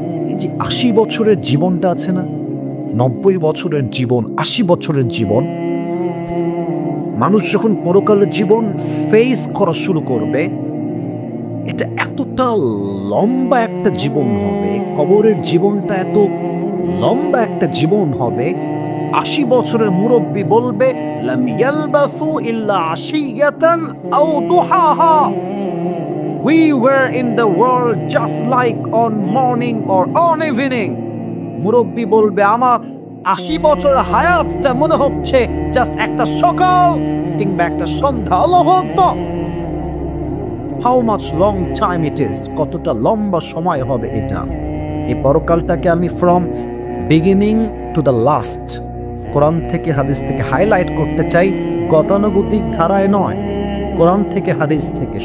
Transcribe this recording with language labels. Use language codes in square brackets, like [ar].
[bn] এই যে 80 বছরের জীবনটা আছে না, 90 বছরের জীবন, 80 বছরের জীবন, মানুষ যখন পরকালের জীবন ফেস করা শুরু করবে, এটা এতটা লম্বা একটা জীবন হবে, কবরের জীবনটা এত লম্বা একটা জীবন হবে। 80 বছরের মুরব্বী বলবে, [ar] লাম ইয়ালবাসু ইল্লা আশিয়াতান আও দুহাহা, [en] we were in the world just like on morning or on evening. [bn] মুরব্বী বলবে, আমার 80 বছর হায়াতটা মনে হচ্ছে জাস্ট একটা সকাল কিংবা একটা সন্ধ্যা। আল্লাহু আকবার। [en] how much long time it is, [bn] কতটা লম্বা সময় হবে এটা। এই পরকালটাকে আমি [en] from beginning to the last [bn] কোরআন থেকে হাদিস থেকে হাইলাইট করতে চাই, গতানুগতিক ধারায় নয়, কোরআন থেকে হাদিস থেকে।